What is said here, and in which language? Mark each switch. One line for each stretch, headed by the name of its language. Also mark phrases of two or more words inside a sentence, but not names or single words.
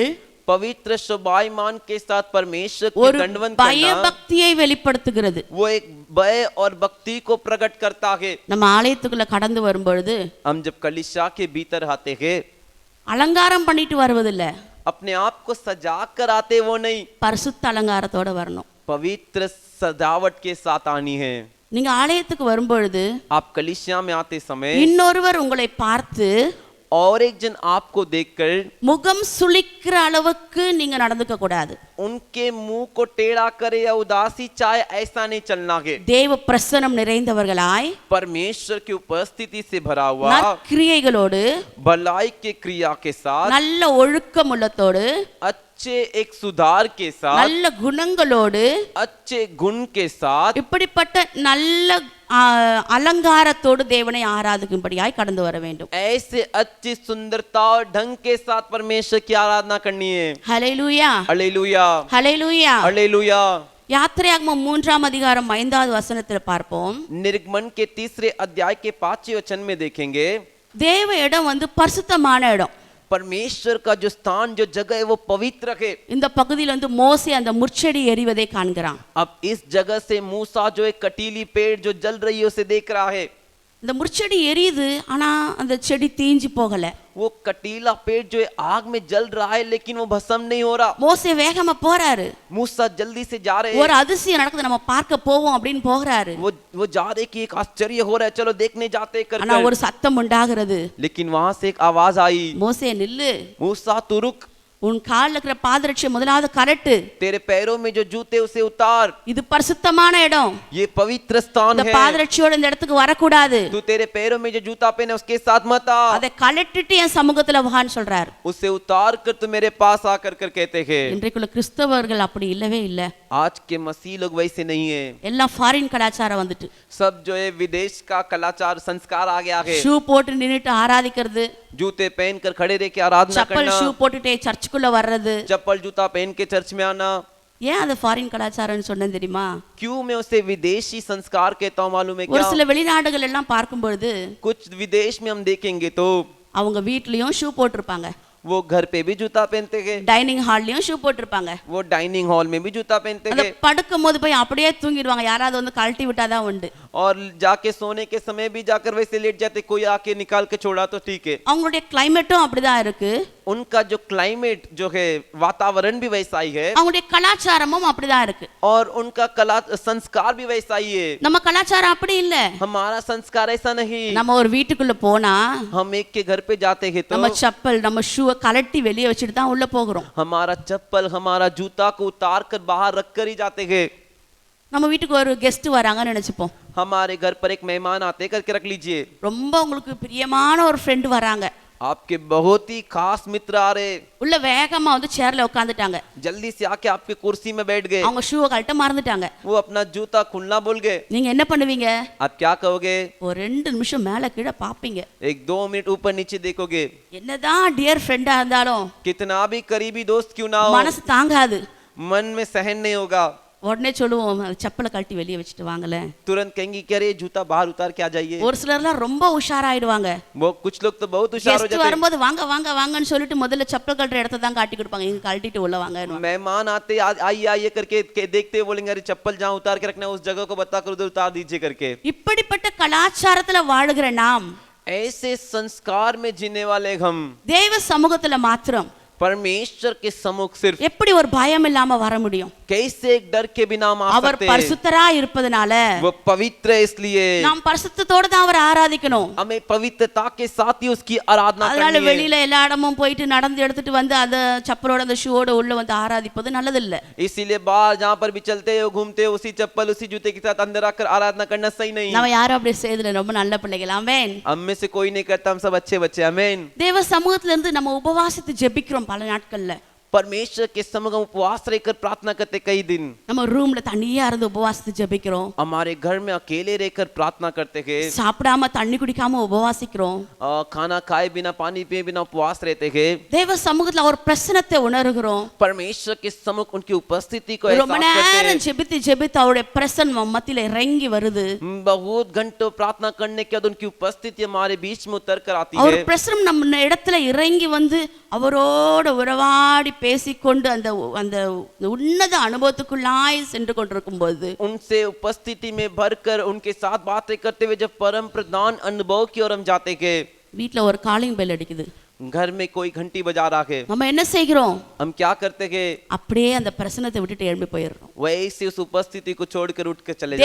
Hindi: पवित्र शोभायमान के साथ परमेश्वर की
Tamil: ஒரு
Hindi: दंडवत करना
Tamil: பயபக்தியை வெளிப்படுத்துகிறது.
Hindi: वो एक भय और भक्ति को प्रकट करता है।
Tamil: நம்ம ஆலயத்துக்குள்ள கடந்து வரும்பொழுது
Hindi: हम जब कलीसिया के भीतर आते हैं
Tamil: அலங்காரம் பண்ணிட்டு வருவதில்ல,
Hindi: अपने आप को सजा कर आते वो नहीं,
Tamil: பரிசுத்த அலங்காரத்தோட வரணும்.
Hindi: पवित्र सजावट के साथ आनी है।
Tamil: நீங்க ஆலயத்துக்கு வரும்பொழுது
Hindi: आप कलीसिया में आते समय
Tamil: இன்னொருவர் உங்களை பார்த்து
Hindi: और एक जन आपको देखकर
Tamil: முகம் சுளிக்கிற அளவுக்கு நீங்க நடந்துக்க கூடாது.
Hindi: उनके मुंह को टेढ़ा करे या उदासी चाहे, ऐसा नहीं चलना है।
Tamil: தேவ பிரசன்னம் நிறைந்தவர்களாய்
Hindi: परमेश्वर की उपस्थिति से भरा हुआ
Tamil: நற்கிரியைகளோடு
Hindi: भलाई के क्रिया के साथ,
Tamil: நல்ல ஒழுக்கம் உள்ளத்தோடு
Hindi: अच्छे एक सुधार के साथ,
Tamil: நல்ல குணங்களோடு
Hindi: अच्छे गुण के साथ,
Tamil: இப்படிப்பட்ட நல்ல அலங்காரத்தோடு தேவனை ஆராதிக்கும்படியாய் கடந்து வர வேண்டும்.
Hindi: ऐसे अच्छी सुंदरता और ढंग के साथ परमेश्वर की आराधना करनी है।
Tamil: ஹல்லேலூயா
Hindi: हालेलुया
Tamil: ஹல்லேலூயா.
Hindi: हालेलुया।
Tamil: யாத்திரையாகமம் 3:5 வசனத்தில் பார்ப்போம்.
Hindi: निर्गमन के 3 अध्याय के 5 वचन में देखेंगे,
Tamil: தேவ இடம் பரிசுத்தமான இடம்.
Hindi: परमेश्वर का जो स्थान जो जगह है वो पवित्र है।
Tamil: இந்த பகுதியில் மோசே அந்த முட்செடி எரிவதை காண்கிறான்.
Hindi: अब इस जगह से मूसा जो एक कटीली पेड़ जो जल रही है उसे देख रहा है।
Tamil: இந்த முட்செடி எரியுது, ஆனா அந்த செடி தீஞ்சு போகல.
Hindi: वो कटीला पेड़ जो है आग में जल रहा है लेकिन वो भस्म नहीं हो रहा।
Tamil: மோசே வேகமா போறாரு.
Hindi: मूसा जल्दी से जा रहे
Tamil: ஒரு
Hindi: हैं।
Tamil: அதிசயம் நடக்குது, நம்ம பார்க்க போவோம் அப்படின்னு போகிறாரு.
Hindi: वो जा रहे कि एक आश्चर्य हो रहा है, चलो देखने जाते कर
Tamil: ஆனா ஒரு சத்தம் உண்டாகிறது,
Hindi: लेकिन वहां से एक आवाज आई,
Tamil: மோசே நில்லு,
Hindi: मूसा तू रुक।
Tamil: உன் கால்ல இருக்கிற பாதரட்சை முதலாவது கழட்டு.
Hindi: तेरे पैरों में जो जूते उसे उतार.
Tamil: இது பரிசுத்தமான இடம்.
Hindi: ये पवित्र स्थान
Tamil: இந்த
Hindi: है.
Tamil: பாதரட்சையோட இந்த இடத்துக்கு வரக்கூடாது.
Hindi: तू तेरे पैरों में जो जूता पहने उसके साथ मत आ.
Tamil: அதை கழட்டிட்டு என் சமூகத்துல வான்னு சொல்றார்.
Hindi: उसे उतार कर तू मेरे पास आकर कर कहते हैं.
Tamil: இன்றைக்குள்ள கிறிஸ்தவர்கள் அப்படி இல்லவே இல்ல.
Hindi: आज के मसीह लोग वैसे नहीं है.
Tamil: எல்லாம் ஃபாரின் கலாச்சாரம் வந்துட்டு.
Hindi: सब जो है विदेश का कलाचार संस्कार आ गया है.
Tamil: ஷூ போட்டு நின்னுட்டு ஆராதிக்கிறது.
Hindi: जूते पहनकर खड़े रह के आराधना चप्पल करना.
Tamil: ஷூ போட்டுட்டே சர்ச்சுக்குள்ள வர்றது.
Hindi: चप्पल जूता पहन के चर्च में आना.
Tamil: ஏன் அது ஃபாரின் கலாச்சாரம்னு சொன்னேன் தெரியுமா?
Hindi: क्यों मैं उसे विदेशी संस्कार कहता हूँ मालूम है
Tamil: ஒரு
Hindi: क्या?
Tamil: சில வெளிநாடுகள் எல்லாம் பார்க்கும் பொழுது
Hindi: कुछ विदेश में हम देखेंगे तो
Tamil: அவங்க வீட்லயும் ஷூ போட்டிருப்பாங்க.
Hindi: वो घर पे भी जूता पहनते हैं.
English: dining hall
Tamil: ஷூ போட்டிருப்பாங்க.
Hindi: वो
English: dining hall
Hindi: में भी जूता पहनते
Tamil: அந்த
Hindi: हैं.
Tamil: படுக்கும் போது போய் அப்படியே தூங்கிடுவாங்க. யாராவது வந்து கழட்டி விட்டாதான் உண்டு.
Hindi: और जाके सोने के समय भी जाकर वैसे लेट जाते. कोई आके निकाल के छोड़ा तो ठीक है.
Tamil: அவங்களுடைய கிளைமேட்டும் அப்படிதான் இருக்கு.
Hindi: उनका जो क्लाइमेट जो है वातावरण भी वैसा ही है.
Tamil: அவங்களுடைய கலாச்சாரமும் அப்படிதான் இருக்கு.
Hindi: और उनका कला संस्कार भी वैसा ही है.
Tamil: நம்ம கலாச்சாரம் அப்படி இல்ல.
Hindi: हमारा संस्कार ऐसा नहीं.
Tamil: நம்ம ஒரு வீட்டுக்குள்ள போனா
Hindi: हम एक के घर पे जाते हैं तो
Tamil: நம்ம செப்பல் நம்ம ஷூவை கழட்டி வெளியே வச்சுட்டு தான் உள்ள போகிறோம்.
Hindi: हमारा चप्पल हमारा जूता को उतार कर बाहर रख कर ही जाते हैं.
Tamil: நம்ம வீட்டுக்கு ஒரு கெஸ்ட் வராங்கன்னு நினைச்சுப்போம்.
Hindi: हमारे घर पर एक मेहमान आते करके रख लीजिए.
Tamil: ரொம்ப உங்களுக்கு பிரியமான ஒரு ஃப்ரெண்ட் வராங்க.
Hindi: आपके बहुत ही खास मित्र आ रहे.
Tamil: உள்ள வேகமா வந்து சேர்ல உட்கார்ந்துட்டாங்க.
Hindi: जल्दी से आके आपके कुर्सी में बैठ गए.
Tamil: அவங்க ஷூவை கழட்ட மறந்துட்டாங்க.
Hindi: वो अपना जूता खुलना भूल गए.
Tamil: நீங்க என்ன பண்ணுவீங்க?
Hindi: आप क्या कहोगे?
Tamil: ஒரு 2 நிமிஷம் மேல கீழ பாப்பீங்க.
Hindi: 1-2 मिनट ऊपर नीचे देखोगे.
Tamil: என்னதான்
English: dear friend
Tamil: இருந்தாலும்
Hindi: कितना भी करीबी दोस्त क्यों ना हो,
Tamil: மனசு தாங்காது.
Hindi: मन में सहन नहीं होगा.
Tamil: உடனே சொல்லுவோம் செப்பலை கழட்டி வெளியே வச்சுட்டு வாங்கல.
Hindi: तुरंत कहेंगे कि अरे जूता बाहर उतार के आ जाइए.
Tamil: ஒரு சிலர்லாம் ரொம்ப உஷாராயிடுவாங்க.
Hindi: वो कुछ लोग तो बहुत होशियार हो
Tamil: கெஸ்ட்
Hindi: जाते हैं.
Tamil: வரும்போது வாங்க வாங்க வாங்கன்னு சொல்லிட்டு முதல்ல செப்பல் கழட்டுற இடத்த தான் காட்டி கொடுப்பாங்க. இங்க கழட்டிட்டு உள்ள வாங்க.
Hindi: मेहमान आते आइए आइए करके देखते बोलेंगे अरे चप्पल जहाँ उतार के रखना है उस जगह को बताकर उधर उतार दीजिए करके.
Tamil: இப்படிப்பட்ட கலாச்சாரத்துல வாழுகிற நாம்
Hindi: ऐसे संस्कार में जीने वाले हम
Tamil: தேவ சமூகத்துல மாத்திரம்
Hindi: परमेश्वर के सम्मुख सिर्फ
Tamil: எப்படி ஒரு பயம் இல்லாம வர முடியும்?
Hindi: कैसे एक डर के बिना हम आ
Tamil: அவர்
Hindi: सकते हैं?
Tamil: பரிசுத்தரா இருப்பதனால
Hindi: वो पवित्र है इसलिए
Tamil: நாம் பரிசுத்தத்தோட தான் அவரை ஆராதிக்கணும்.
Hindi: हमें पवित्रता के साथ ही उसकी आराधना
Tamil: அதனால
Hindi: करनी है.
Tamil: வெளியில எல்லா இடமும் போயிட்டு நடந்து எடுத்துட்டு வந்து அந்த செப்பலோட அந்த ஷூவோட உள்ள வந்து ஆராதிப்பது நல்லது இல்ல.
Hindi: इसीलिए बाहर जहाँ पर भी चलते हो घूमते हो उसी चप्पल उसी जूते के साथ अंदर आकर आराधना करना सही नहीं.
Tamil: நம்ம யாரும் அப்படி செய்யல. ரொம்ப நல்ல பிள்ளைகள். ஆமென்.
Hindi: हम में से कोई नहीं करता. हम सब अच्छे बच्चे. आमीन.
Tamil: தேவ சமூகத்துல இருந்து நம்ம உபவாசித்து ஜெபிக்கிறோம் பல நாட்கள்ல.
Hindi: परमेश्वर के सम्मुख हम उपवास रहकर प्रार्थना करते कई दिन.
Tamil: நம்ம ரூம்ல தனியா இருந்து உபவாசித்து ஜெபிக்கிறோம்.
Hindi: हमारे घर में अकेले रहकर प्रार्थना करते हैं.
Tamil: சாப்பிடாம தண்ணி குடிக்காம உபவாசிக்கிறோம்.
Hindi: खाना खाए बिना पानी पिए बिना उपवास रहते हैं.
Tamil: தேவ சமூகத்துல ஒரு பிரசன்னத்தை உணர்கிறோம்.
Hindi: परमेश्वर के सम्मुख उनकी उपस्थिति को
Tamil: ரொம்ப
Hindi: एहसास करते
Tamil: நேரம்
Hindi: हैं.
Tamil: ஜெபித்து ஜெபித்து அவருடைய பிரசன்னம் மத்தியில இறங்கி வருது.
Hindi: बहुत घंटों प्रार्थना करने के बाद उनकी उपस्थिति हमारे बीच में उतर कर आती
Tamil: அவர்
Hindi: है.
Tamil: பிரசன்னம் நம்ம இடத்துல இறங்கி வந்து அவரோட உறவாடி பேசிக்கொண்டு அந்த அந்த உன்னத அனுபவத்துக்குள்ளாய் சென்று கொண்டிருக்கும் போது
Hindi: उनसे उपस्थिति में भरकर उनके साथ बातें करते हुए जब परम प्रधान अनुभव की ओर हम जाते हैं.
Tamil: வீட்ல ஒரு
English: calling bell
Tamil: அடிக்குது.
Hindi: घर में कोई घंटी बजा रहा है.
Tamil: நம்ம என்ன செய்கிறோம்?
Hindi: हम क्या करते हैं?
Tamil: அப்படியே அந்த பிரசன்னத்தை விட்டுட்டு எழும்பி போயிடுறோம்.
Hindi: वैसे उस उपस्थिति को छोड़कर उठ कर चले